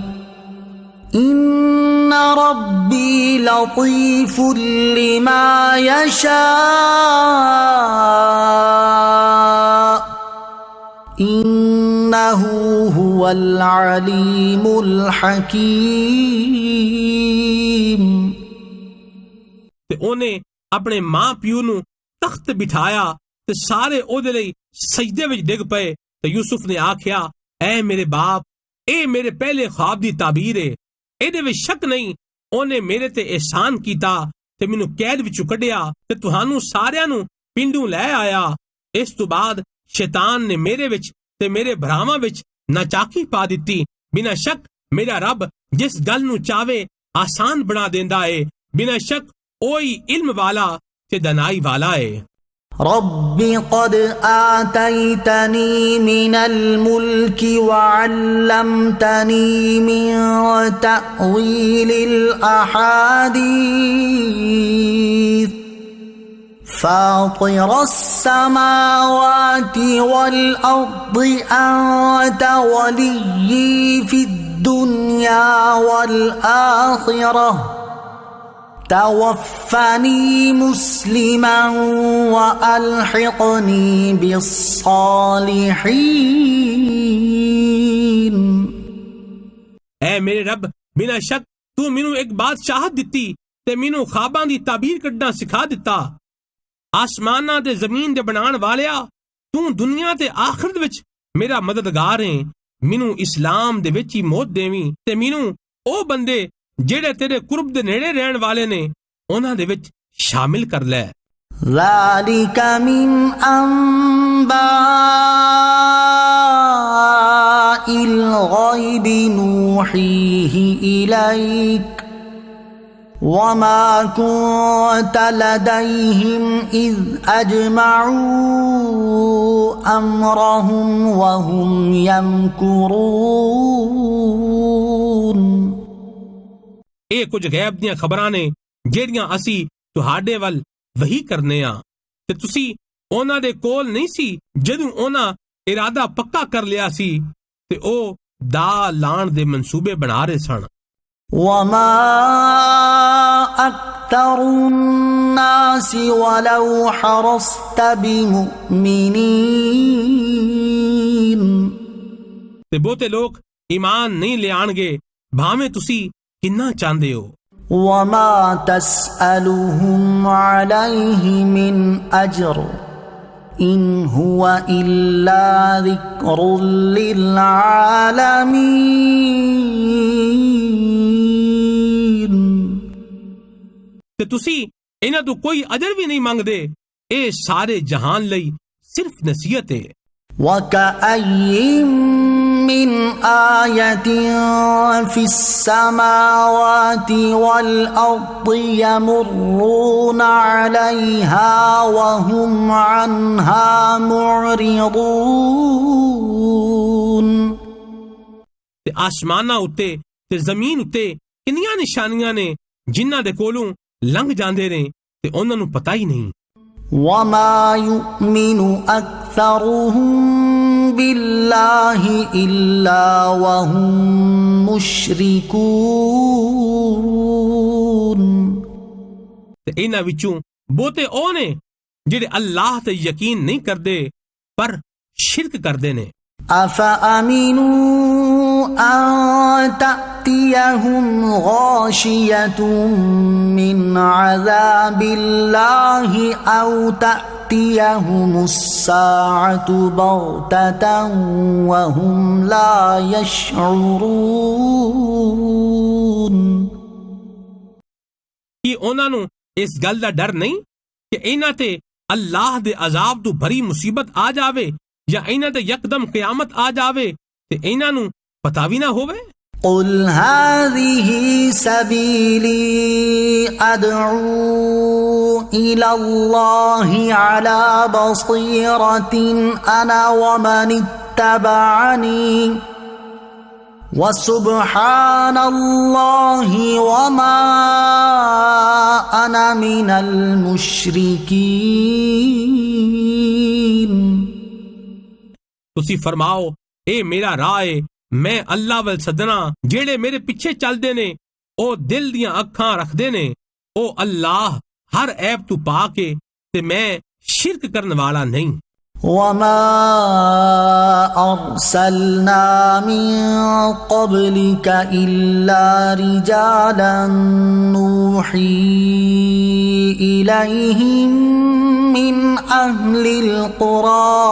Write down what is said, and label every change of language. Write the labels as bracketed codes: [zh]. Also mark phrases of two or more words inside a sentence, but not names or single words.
[ar] إن ربي لطيف لما يشاء إنه هو العليم الحكيم۔ [pa] ਤੇ ਉਹਨੇ ਆਪਣੇ ਮਾਂ ਪਿਓ ਨੂੰ ਤਖਤ ਬਿਠਾਇਆ ਤੇ ਸਾਰੇ ਉਹਦੇ ਲਈ ਸਜਦੇ ਵਿੱਚ ਡਿੱਗ ਪਏ ਤੇ ਯੂਸੁਫ ਨੇ ਆਖਿਆ, ਐ ਮੇਰੇ ਬਾਪ, ਇਹ ਮੇਰੇ ਪਹਿਲੇ ख्वाब ਦੀ ਤਾਬੀਰ ਹੈ, ਇਹਦੇ ਵਿੱਚ ਸ਼ੱਕ ਨਹੀਂ, ਉਹਨੇ ਮੇਰੇ ਤੇ ਅਹਿਸਾਨ ਕੀਤਾ ਤੇ ਮੈਨੂੰ ਕੈਦ ਵਿੱਚੋਂ ਕੱਢਿਆ ਤੇ ਤੁਹਾਨੂੰ ਸਾਰਿਆਂ ਨੂੰ ਪਿੰਡੋਂ ਲੈ ਆਇਆ। ਇਸ ਤੋਂ ਬਾਅਦ ਸ਼ੈਤਾਨ ਨੇ ਮੇਰੇ ਵਿੱਚ ਤੇ ਮੇਰੇ ਭਰਾਵਾਂ ਵਿੱਚ ਨਾਚਾਕੀ ਪਾ ਦਿੱਤੀ। ਬਿਨਾਂ ਸ਼ੱਕ ਮੇਰਾ ਰੱਬ ਜਿਸ ਗੱਲ ਨੂੰ ਚਾਹਵੇ ਆਸਾਨ ਬਣਾ ਦਿੰਦਾ ਹੈ। ਬਿਨਾਂ ਸ਼ੱਕ ਉਹੀ ਇਲਮ ਵਾਲਾ ਤੇ ਦਨਾਈ ਵਾਲਾ ਹੈ। [ar] رب قد آتيتني من الملك وعلمتني من تأويل الأحاديث فاطر السماوات والأرض أنت ولي في الدنيا والآخرة توفني مسلما وألحقني بالصالحين۔ [pa] اے میرے رب، بنا شک تو مینوں ایک بادشاہت دتی تے مینوں خواباں دی تعبیر کڈنا سکھا دتا۔ آسماناں تے زمین دے بنان والیا، تو دنیا تے آخرت وچ میرا مددگار ہے۔ مینوں اسلام دے وچ ہی موت دیویں تے مینوں او بندے ਜਿਹੜੇ ਤੇਰੇ ਕੁਰਬ ਦੇ ਨੇੜੇ ਰਹਿਣ ਵਾਲੇ ਨੇ ਉਹਨਾਂ ਦੇ ਵਿੱਚ ਸ਼ਾਮਿਲ ਕਰ ਲੈ। [ar] ذلك من أنباء الغيب نوحيه إليك وما كنت لديهم إذ أجمعوا أمرهم وهم يمكرون۔ [pa] ਇਹ ਕੁਝ ਗੈਬ ਦੀਆਂ ਖਬਰਾਂ ਨੇ ਜਿਹੜੀਆਂ ਅਸੀਂ ਤੁਹਾਡੇ ਵੱਲ ਵਹੀ ਕਰਨੇ ਆ ਤੇ ਤੁਸੀਂ ਉਹਨਾਂ ਦੇ ਕੋਲ ਨਹੀਂ ਸੀ ਜਦੋਂ ਉਹਨਾਂ ਇਰਾਦਾ ਪੱਕਾ ਕਰ ਲਿਆ ਸੀ ਤੇ ਉਹ ਦਾ ਲਾਣ ਦੇ ਮਨਸੂਬੇ ਬਣਾ ਰਹੇ ਸਨ। [ar] وما أكثر الناس ولو حرصت بمؤمنين۔ [pa] ਤੇ ਬਹੁਤੇ ਲੋਕ ਈਮਾਨ ਨਹੀਂ ਲਿਆਣਗੇ ਭਾਵੇਂ ਤੁਸੀਂ ਕਿੰਨਾ ਚਾਹੁੰਦੇ ਹੋ۔ [ar] وما تسألهم عليه من أجر إن هو إلا ذكر للعالمين. [pa] ਤੇ ਤੁਸੀਂ ਇਨ੍ਹਾਂ ਤੋਂ ਕੋਈ ਅਜਰ ਭੀ ਨਹੀਂ ਮੰਗਦੇ, ਏ ਸਾਰੇ ਜਹਾਨ ਲਈ ਸਿਰਫ ਨਸੀਹਤ ਹੈ। [ar] وكأين من آية في السماوات والأرض يمرون عليها وهم عنها معرضون. [pa] ਤੇ ਆਸਮਾਨਾਂ ਉੱਤੇ ਤੇ ਜ਼ਮੀਨ ਉੱਤੇ ਕਿੰਨੀਆਂ ਨਿਸ਼ਾਨੀਆਂ ਨੇ ਜਿਨ੍ਹਾਂ ਦੇ ਕੋਲੋਂ ਲੰਘ ਜਾਂਦੇ ਨੇ ਤੇ ਉਨ੍ਹਾਂ ਨੂੰ ਪਤਾ ਹੀ ਨਹੀਂ। [ar] وما يؤمن أكثرهم بالله إلا وهم مشركون. [pa] ਤੇ ਇਨ੍ਹਾਂ ਵਿਚੋਂ ਬਹੁਤੇ ਓ ਨੇ ਜਿਹੜੇ ਅੱਲਾਹ ਤੇ ਯਕੀਨ ਨਹੀਂ ਕਰਦੇ ਪਰ ਸ਼ਿਰਕ ਕਰਦੇ ਨੇ। [ar] أفأمنوا أن تأتيهم غاشية من عذاب الله أو تأتيهم الساعة بغتة وهم لا يشعرون. [pa] ਕਿ ਉਨ੍ਹਾਂ ਨੂੰ ਇਸ ਗੱਲ ਦਾ ਡਰ ਨਹੀਂ ਕਿ ਇਨ੍ਹਾਂ ਤੇ ਅੱਲਾਹ ਦੇ ਅਜ਼ਾਬ ਤੋਂ ਭਰੀ ਮੁਸੀਬਤ ਆ ਜਾਵੇ ਯਾ ਇਨ੍ਹਾਂ ਤੇ ਯਕਦਮ ਕ਼ਯਾਮਤ ਆ ਜਾਵੇ ਤੇ ਇਨ੍ਹਾਂ ਨੂੰ ਪਤਾ ਭੀ ਨਾ ਹੋਵੇ। [ar] قل هذه سبيلي أدعو إلى الله على بصيرة أنا ومن اتبعني وسبحان الله وما أنا من المشركين. [pa] ਤੁਸੀਂ ਫ਼ਰਮਾਓ, ਏ ਮੇਰਾ ਰਾਹ ਮੈਂ ਅੱਲਾਹ ਵਲ ਸਦਨਾ ਜਿਹੜੇ ਮੇਰੇ ਪਿੱਛੇ ਚਲਦੇ ਨੇ ਓ ਦਿਲ ਦੀਆਂ ਅੱਖਾਂ ਰੱਖਦੇ ਨੇ। ਓ ਅੱਲਾਹ ਹਰ ਐਬ ਤੂੰ ਪਾਕੇ ਤੇ ਮੈਂ ਸ਼ਿਰਕ ਕਰਨੇ ਵਾਲਾ ਨਹੀਂ। [ar] وما أرسلنا من قبلك إلا رجالا نوحي إليهم من أهل القرى